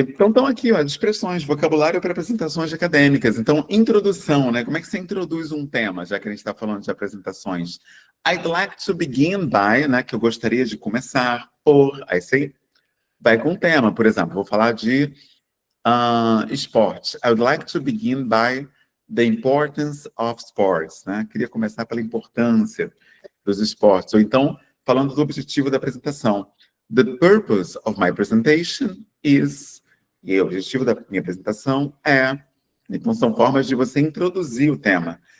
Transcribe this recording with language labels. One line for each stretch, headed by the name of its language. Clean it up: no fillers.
Portuguese: Então, estão aqui, ó, as expressões, vocabulário para apresentações acadêmicas. Então, introdução, né? Como é que você introduz um tema, já que a gente está falando de apresentações?
English: I'd like to begin by,
Portuguese: né? Que eu gostaria de começar por. Aí você vai com o tema, por exemplo, vou falar de esportes.
English: I would like to begin by the importance of sports,
Portuguese: né? Queria começar pela importância dos esportes. Ou então, falando do objetivo da apresentação.
English: The purpose of my presentation is...
Portuguese: E o objetivo da minha apresentação é... Então, são formas de você introduzir o tema.